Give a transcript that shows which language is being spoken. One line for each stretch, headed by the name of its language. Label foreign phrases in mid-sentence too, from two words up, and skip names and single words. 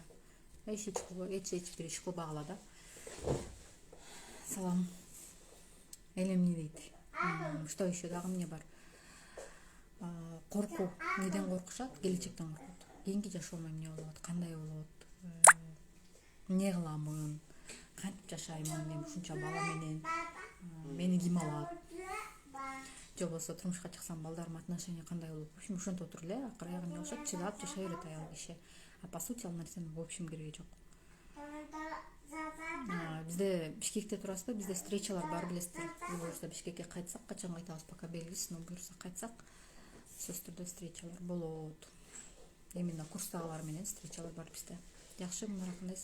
Kyrgyz: Эч бир иш кылбагыла да. Салам. Эл эмне дейт?
Russian: Что еще
Kyrgyz: дагы эмне бар? Коркуу. Неден коркушат? Келечектен коркот. Кийинки жашоом эмне болот? Кандай болот? Эмне кыламын? Кантип жашаймын? Мен ушунча бала менен мени ким алат? Же болбосо турмушка чыксам балдарым отношения кандай болот?
Russian: В общем,
Kyrgyz: ошентип отуруп эле акыр аягы эмне болушат? Чыдап жашай берет аял киши. А по сути ал нерсенин
Russian: в общем
Kyrgyz: кереги жок. Бизде Бишкекте турасызбы? Бизде встречалар бар, билесиздер. Буюрса Бишкекке кайтсак, качан кайтабыз пока белгисиз, но буюрса кайтсак, сөзсүз түрдө встречалар болот. Именно курстагылар менен встречалар бар бизде.